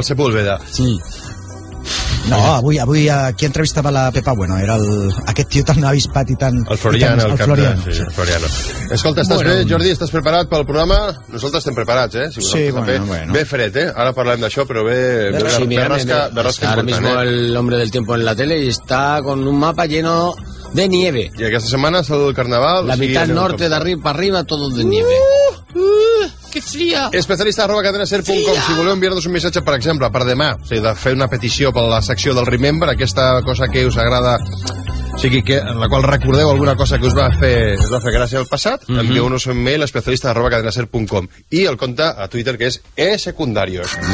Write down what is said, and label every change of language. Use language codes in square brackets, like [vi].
[ca] El Sepúlveda. Sí. No, avui qui entrevistava la Pepa Bueno era aquest tio tan avispat i tan... El Floriano. Escolta, estàs bé, Jordi? Estàs preparat pel programa? Nosaltres estem preparats, eh? Sí, també. Ve fred, eh? Ara parlem d'això, però ve... [es] Ara mismo el hombre del tiempo en la tele y está con un mapa lleno de nieve. [ca] I aquesta setmana és el carnaval. [es] La mitad norte, d'arriba para arriba, todo de nieve. [ca] Que fria. especialista@cadenaser.com si voleu enviar-nos un missatge, per exemple, per demà, o sigui, de fer una petició per la secció del Remember, aquesta cosa que us agrada, o sigui, que, en la qual recordeu alguna cosa que us va fer gràcia al passat, envieu-nos un mail especialista@cadenaser.com i el compte a Twitter que és e-secundarios.